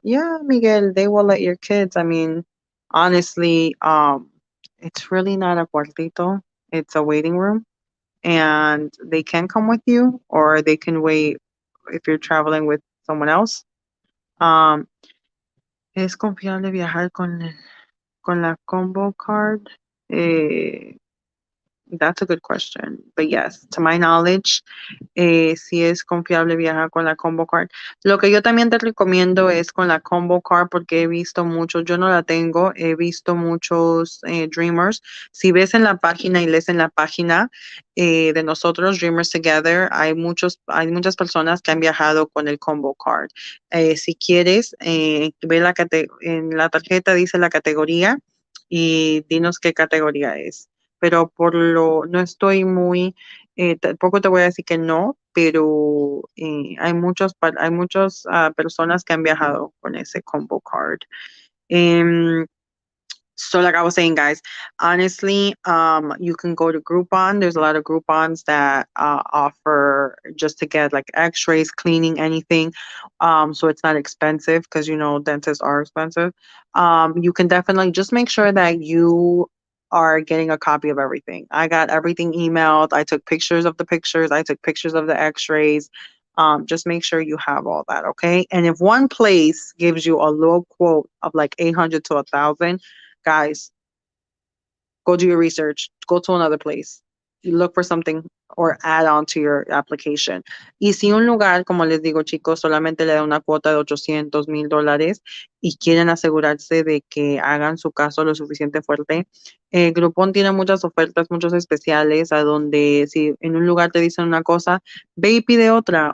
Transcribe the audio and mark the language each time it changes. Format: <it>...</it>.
<en>Yeah, Miguel, they will let your kids. I mean, honestly, it's really not a cuartito. It's a waiting room, and they can come with you, or they can wait if you're traveling with someone else.</en> <es>Um, ¿Es confiable viajar con la combo card?</es> <en>Eh, that's a good question. But yes, to my knowledge,</en> <es>si es confiable viajar con la Combo Card. Lo que yo también te recomiendo es con la Combo Card porque he visto muchos, yo no la tengo, he visto muchos Dreamers. Si ves en la página y lees en la página de nosotros, Dreamers Together, hay muchas personas que han viajado con el Combo Card. Si quieres, ve en la tarjeta dice la categoría y dinos qué categoría es. Pero no estoy muy tampoco te voy a decir que no, pero hay muchas personas que han viajado con ese combo card.</es> <en>Em, so like I was saying, guys, honestly, you can go to Groupon. There's a lot of Groupons that offer just to get like X-rays, cleaning, anything. So it's not expensive because you know dentists are expensive. You can definitely just make sure that you are getting a copy of everything. I got everything emailed. I took pictures of the pictures. I took pictures of the X-rays. Just make sure you have all that, okay? And if one place gives you a low quote of like 800 to 1,000, guys, go do your research, go to another place, look for something or add on to your application.</en> <es>Y si un lugar, como les digo, chicos, solamente le da una cuota de 800,000 dólares y quieren asegurarse de que hagan su caso lo suficiente fuerte, Groupon tiene muchas ofertas, muchos especiales, a donde si en un lugar te dicen una cosa, ve y pide otra.</es>